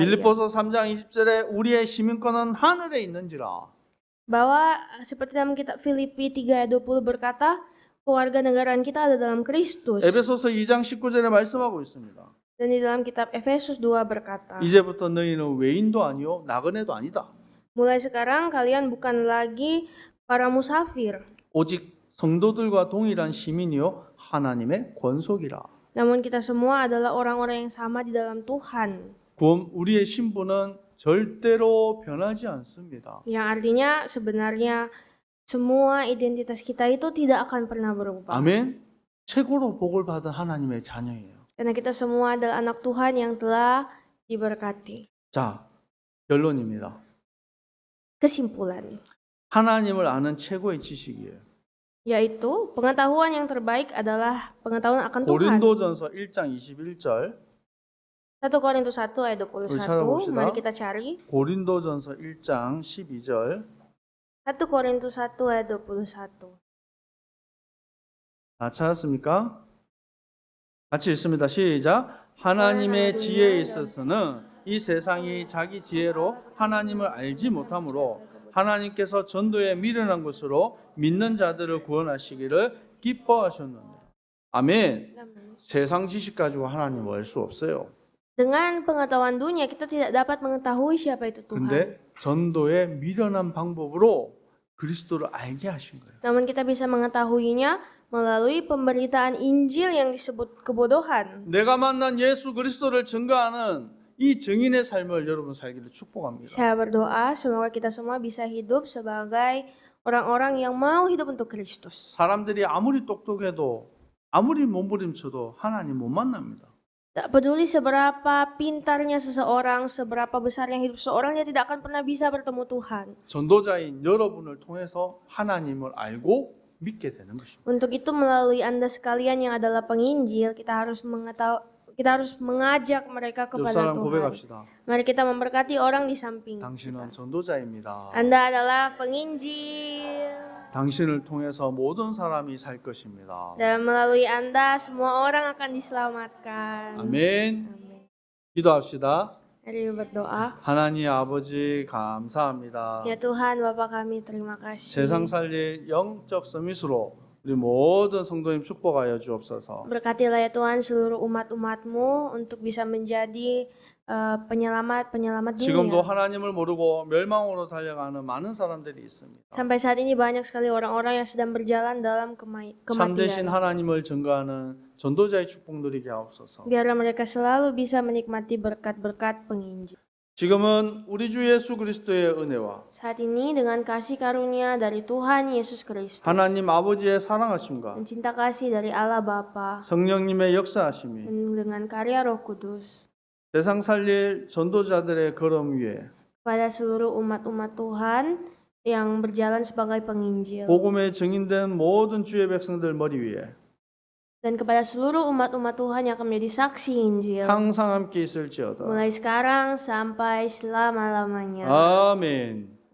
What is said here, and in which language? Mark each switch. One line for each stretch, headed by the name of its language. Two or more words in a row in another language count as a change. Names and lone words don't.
Korean: 빌립보서 3장 20절에 우리의 시민권은 하늘에 있는지라.
Indonesian: Bahwa seperti dalam kitab Filipi 3 ayat 20 berkata, keluarga negaraan kita ada dalam Kristus.
Korean: 에베소서 2장 19절에 말씀하고 있습니다.
Indonesian: Dan di dalam kitab Efesus 2 berkata,
Korean: 이제부터 너희는 외인도 아니요 나그네도 아니다.
Indonesian: mulai sekarang kalian bukan lagi para musafir,
Korean: 오직 성도들과 동일한 시민이요 하나님의 권속이라.
Indonesian: namun kita semua adalah orang-orang yang sama di dalam Tuhan.
Korean: 우리의 신분은 절대로 변하지 않습니다.
Indonesian: Yang artinya sebenarnya semua identitas kita itu tidak akan pernah berubah.
Korean: 아멘. 최고로 복을 받은 하나님의 자녀예요.
Indonesian: Karena kita semua adalah anak Tuhan yang telah diberkati.
Korean: 자, 결론입니다.
Indonesian: Kesimpulan,
Korean: 하나님을 아는 최고의 지식이에요.
Indonesian: yaitu pengetahuan yang terbaik adalah pengetahuan akan Tuhan.
Korean: 고린도전서 1장 21절.
Indonesian: 1 Korintus 1 ayat 21.
Korean: 찾아봅시다.
Indonesian: Mari kita cari.
Korean: 고린도전서 1장 12절.
Indonesian: 1 Korintus 1 ayat 21.
Korean: 다 찾았습니까? 같이 읽습니다. 시작. 하나님의 지혜에 있어서는 이 세상이 자기 지혜로 하나님을 알지 못하므로 하나님께서 전도에 미련한 것으로 믿는 자들을 구원하시기를 기뻐하셨느니라. 아멘. 세상 지식 가지고 하나님 알 수 없어요.
Indonesian: Dengan pengetahuan dunia kita tidak dapat mengetahui siapa itu Tuhan.
Korean: 근데 전도의 미련한 방법으로 그리스도를 알게 하신 거예요.
Indonesian: Namun kita bisa mengetahuinya melalui pemberitaan Injil yang disebut kebodohan.
Korean: 내가 만난 예수 그리스도를 증거하는 이 증인의 삶을 여러분 살기를 축복합니다.
Indonesian: Saya berdoa semoga kita semua bisa hidup sebagai orang-orang yang mau hidup untuk Kristus.
Korean: 사람들이 아무리 똑똑해도 아무리 몸부림쳐도 하나님 못 만납니다.
Indonesian: Tak peduli seberapa pintarnya seseorang, seberapa besarnya hidup seseorang, dia tidak akan pernah bisa bertemu Tuhan.
Korean: 전도자인 여러분을 통해서 하나님을 알고 믿게 되는 것입니다.
Indonesian: Untuk itu melalui Anda sekalian yang adalah penginjil, kita harus mengajak mereka
Korean: 옆
Indonesian: kepada
Korean: 사람
Indonesian: Tuhan.
Korean: 고백합시다.
Indonesian: Mari kita memberkati orang di samping
Korean: 당신은
Indonesian: kita.
Korean: 전도자입니다.
Indonesian: Anda adalah penginjil.
Korean: 당신을 통해서 모든 사람이 살 것입니다.
Indonesian: Dan melalui Anda semua orang akan diselamatkan.
Korean: 아멘.
Indonesian: Amin.
Korean: 기도합시다.
Indonesian: Mari berdoa.
Korean: 하나님 아버지 감사합니다.
Indonesian: Ya Tuhan, Bapa kami terima kasih.
Korean: 세상 살릴 영적 서밋으로 우리 모든 성도님 축복하여 주옵소서.
Indonesian: Berkatilah ya Tuhan seluruh umat-umatmu untuk bisa menjadi penyelamat
Korean: 지금도
Indonesian: dunia.
Korean: 하나님을 모르고 멸망으로 달려가는 많은 사람들이 있습니다.
Indonesian: Sampai saat ini banyak sekali orang-orang yang sedang berjalan dalam
Korean: 참되신
Indonesian: kematian.
Korean: 하나님을 증거하는 전도자의 축복 누리게 하옵소서.
Indonesian: Biarlah mereka selalu bisa menikmati berkat-berkat penginjil.
Korean: 지금은 우리 주 예수 그리스도의 은혜와
Indonesian: Saat ini dengan kasih karunia dari Tuhan Yesus Kristus
Korean: 하나님 아버지의 사랑하심과
Indonesian: dan cinta kasih dari Allah Bapa
Korean: 성령님의 역사하심이
Indonesian: dan dengan karya Roh Kudus
Korean: 세상 살릴 전도자들의 걸음 위에
Indonesian: pada seluruh umat-umat Tuhan yang berjalan sebagai penginjil
Korean: 복음에 증인된 moden 주의 백성들 머리 위에
Indonesian: dan kepada seluruh umat-umat Tuhan yang akan menjadi saksi Injil
Korean: 항상 함께 있을지어다.
Indonesian: mulai sekarang sampai selama-lamanya.
Korean: 아멘.